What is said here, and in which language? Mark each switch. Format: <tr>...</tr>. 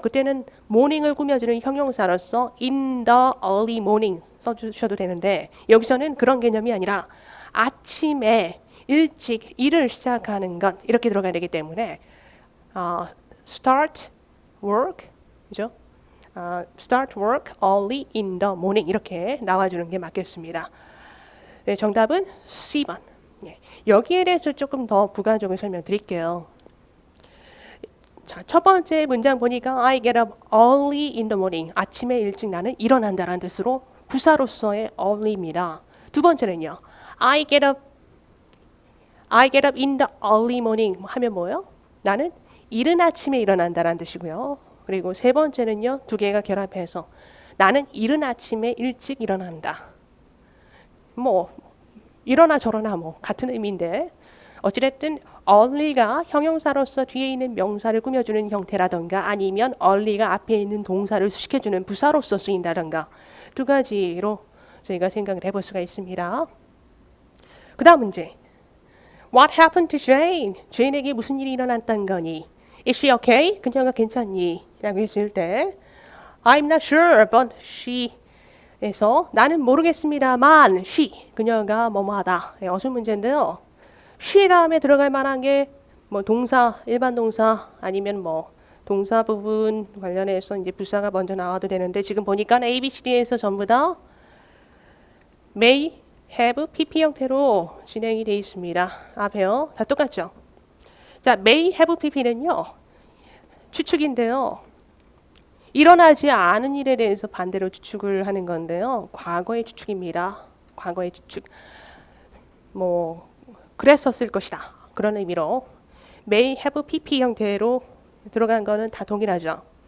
<ko>그때는 morning을 꾸며주는 형용사로서</ko> <en>in the early morning</en> <ko>써주셔도 되는데 여기서는 그런 개념이 아니라 아침에 일찍 일을 시작하는 것 이렇게 들어가야 되기 때문에</ko> <en>start work</en> <ko>그죠?</ko> <en>start work early in the morning</en> <ko>이렇게 나와주는 게 맞겠습니다. 네, 정답은 C번. 네, 여기에 대해서 조금 더 부가적으로 설명드릴게요. 자, 첫 번째 문장 보니까</ko> <en>I get up early in the morning.</en> <ko>아침에 일찍 나는 일어난다라는 뜻으로 부사로서의 early입니다. 두 번째는요.</ko> <en>I get up in the early morning</en> <ko>하면 뭐예요? 나는 이른 아침에 일어난다라는 뜻이고요. 그리고 세 번째는요. 두 개가 결합해서 나는 이른 아침에 일찍 일어난다. 뭐 이러나 저러나 뭐 같은 의미인데 어찌됐든 early가 형용사로서 뒤에 있는 명사를 꾸며주는 형태라던가 아니면 early가 앞에 있는 동사를 수식해주는 부사로서 쓰인다던가 두 가지로 저희가 생각을 해볼 수가 있습니다. 그 다음 문제.</ko> <en>What happened to Jane?</en> <ko>Jane에게 무슨 일이 일어났던 거니?</ko> <en>Is she okay?</en> <ko>그녀가 괜찮니? 라고 했을 때</ko> <en>I'm not sure, but she</en> <ko>에서 나는 모르겠습니다만 she, 그녀가 뭐뭐하다. 어순 문제인데요. she 다음에 들어갈 만한 게 뭐 동사, 일반 동사 아니면 뭐 동사 부분 관련해서 이제 부사가 먼저 나와도 되는데 지금 보니까 A, B, C, D에서 전부 다 may, have, PP 형태로 진행이 되어 있습니다. 앞에요. 다 똑같죠? 자, may, have, PP는요. 추측인데요. 일어나지 않은 일에 대해서 반대로 추측을 하는 건데요. 과거의 추측입니다. 과거의 추측. 뭐 그랬었을 것이다. 그런 의미로 may, have, PP 형태로 들어간 거는 다 동일하죠.</ko>